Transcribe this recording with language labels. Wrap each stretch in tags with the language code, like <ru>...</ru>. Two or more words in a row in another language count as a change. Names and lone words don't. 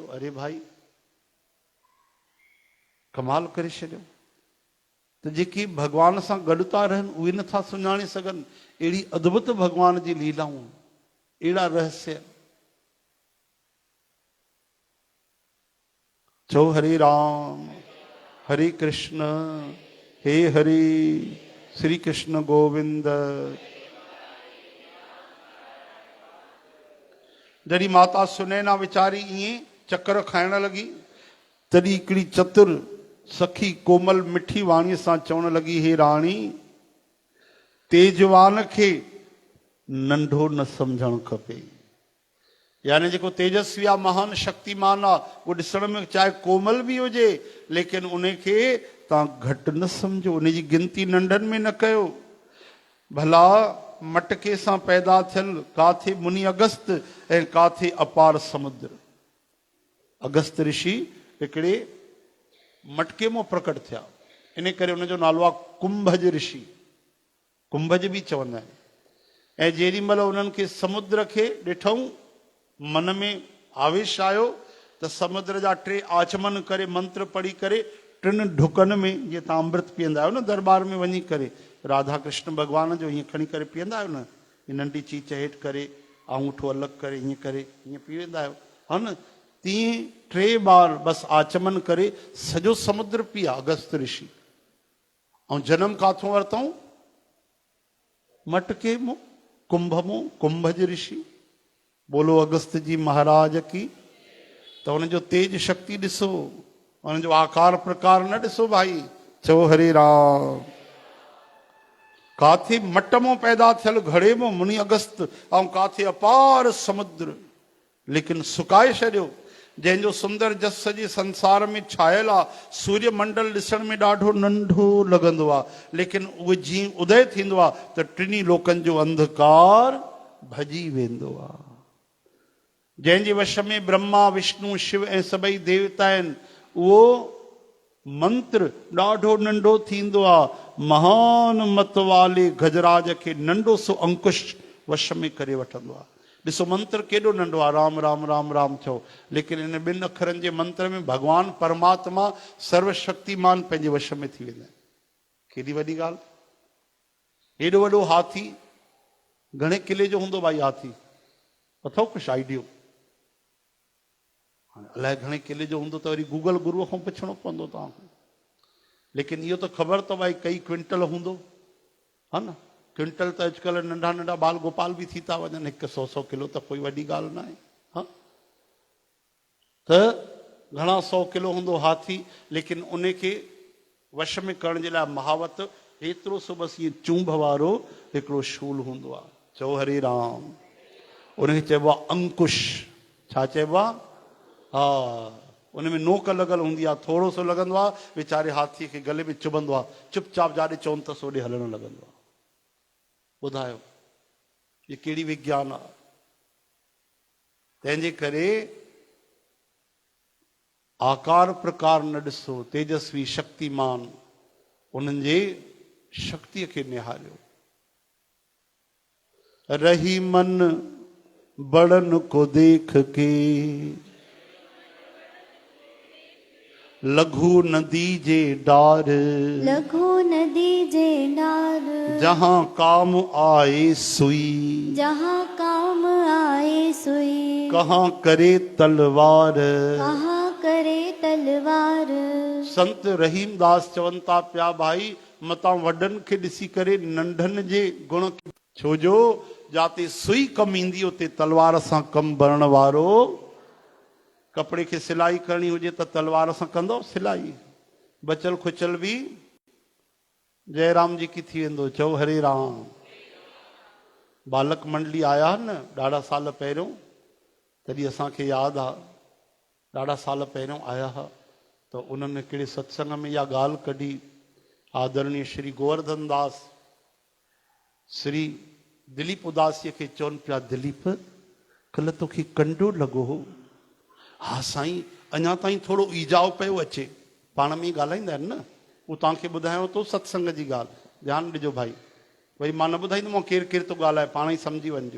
<sd>अरे भाई कमाल करे छॾियो। त जेके भगवान सां गॾु था रहनि उहे नथा सुञाणे सघनि अहिड़ी अद्भुत भगवान जी लीलाऊं, अहिड़ा रहस्य। चो हरे राम हरे कृष्ण हे हरि श्री कृष्ण गोविंद। जॾहिं माता सुनैना वीचारी ईअं चक्कर खाइण लॻी तॾहिं हिकिड़ी चतुर सखी कोमल मिठी वाणीअ सां चवण लॻी, हे राणी तेजवान खे नंढो न सम्झणु खपे। यानी जेको तेजस्वी आहे महान शक्तिमान आहे उहो ॾिसण में चाहे कोमल भी हुजे लेकिन उनखे तव्हां घटि न सम्झो, उनजी गिनती नंढनि में न कयो। भला मटके सां पैदा थियल काथे मुनि अगस्त ऐं काथे अपार समुद्र। अगस्त ऋषि हिकिड़े मटके मां प्रकट थिया, इन करे उनजो नालो आहे कुंभज ऋषि। कुंभज भी चवंदा आहिनि। ऐं जेॾी महिल उन्हनि खे समुद्र खे ॾिठऊं मन में आवेश आयो त समुद्र जा 3 आचमन करे मंत्र पढ़ी करे 3 ढुकनि में, जीअं तव्हां अमृत पीअंदा आहियो न दरबार में वञी करे राधा कृष्ण भगवान जो हीअं खणी करे पीअंदा आहियो न, हीअ नंढी चीच हेठि करे आंगूठो अलॻि करे हीअं करे हीअं पी वेंदा आहियो हा न, तीअं 3 बार बसि आचमन करे सॼो समुद्र पीआ अगस्त ऋषि। ऐं जनम काथों वरितऊं? मटके मां, कुंभ मां, कुंभज ऋषि।</sd> <hi>बोलो अगस्त जी महाराज की।</hi> <sd>तो उनजो तेज शक्ति ॾिसो, उनजो आकार प्रकार न ॾिसो भाई। चो हरे राम। काथे मट मां पैदा थियल घड़े मां मुनि अगस्त ऐं काथे अपार समुद्र, लेकिन सुकाए छॾियो। जंहिंजो सुंदर जस सॼे संसार में छायल आहे। सूर्य मंडल ॾिसण में ॾाढो नंढो लॻंदो आहे, लेकिन उहो जीअं उदय थींदो आहे त टिनी लोकनि जो अंधकार भॼी वेंदो आहे। जंहिंजे वश में ब्रह्मा विष्णु शिव ऐं सभई देवता आहिनि उहो मंत्र ॾाढो नंढो थींदो आहे। महान मत वाले गजराज खे नंढो सो अंकुश वश में करे वठंदो आहे। ॾिसो मंत्र केॾो नंढो आहे, राम राम राम राम चओ, लेकिन इन 2 अखरनि जे मंत्र में भगवान परमात्मा सर्वशक्तिमान पंहिंजे वश में थी वेंदा आहिनि। केॾी वॾी ॻाल्हि। हेॾो वॾो हाथी घणे किले जो हूंदो भाई हाथी? अथव कुझु आइडियो? अलाए घणे किले जो हूंदो त वरी गूगल गुरूअ खां पुछणो पवंदो तव्हांखे। लेकिन इहो त ख़बर त भाई कई क्विंटल हूंदो हा न, क्विंटल त अॼुकल्ह नंढा नंढा बाल गोपाल बि थी था वञनि, 100-100 किलो त कोई वॾी ॻाल्हि न आहे। हा, त घणा 100 किलो हूंदो हाथी, लेकिन उन खे वश में करण जे लाइ महावत एतिरो सो बसि इहे चूंभ वारो हिकिड़ो शूल हूंदो आहे। चओ हरे राम। उनखे चइबो आहे अंकुश। छा चइबो आहे? हा, उन में नोक लॻल हूंदी आहे, थोरो सो लॻंदो आहे, वीचारे हाथीअ खे गले में चुभंदो आहे, चुपचाप जाॾे चवनि त सोॾे हलणु लॻंदो आहे। ॿुधायो ये कहिड़ी विज्ञान आहे। तंहिंजे करे आकार प्रकार न ॾिसो, तेजस्वी शक्तिमान उन्हनि जे शक्तिअ खे निहारियो।</sd> <hi>रही मन बड़न को देख के, लघु नदी जे डार, लघु नदी जे डार, जहां काम आए सुई, जहाँ काम आए सुई, कहाँ करे तलवार, कहाँ करे तलवार।</hi> <sd>संत रहीमदास चवनि था पिया, भाई मतां वॾनि खे ॾिसी करे नंढनि जे गुण, छोजो जाते सुई कमु ईंदी उते तलवार सां कमु भरण वारो। कपिड़े खे सिलाई करणी हुजे त तलवार सां कंदो सिलाई, बचल खुचल बि</sd> <hi>जयराम जी की</hi> <sd>थी वेंदो। चओ हरे राम। बालक मंडली आया न ॾाढा साल पहिरियों, तॾहिं असांखे यादि आहे, ॾाढा साल पहिरियों आया हुआ, त उन्हनि कहिड़े सत्संग में इहा ॻाल्हि कढी। आदरणीय श्री गोवर्धन दास श्री दिलीप उदासीअ खे चवनि पिया, दिलीप कल्ह तोखे कंडो लॻो हो? हा साईं, अञा ताईं थोरो ईजाव पियो अचे। पाण में ॻाल्हाईंदा आहिनि न, उहो तव्हांखे ॿुधायांव थो सत्संग जी ॻाल्हि, ध्यानु ॾिजो भाई। वरी मां न ॿुधाईंदोमांव केरु केरु थो ॻाल्हाए, पाण ई सम्झी वञिजो।</sd>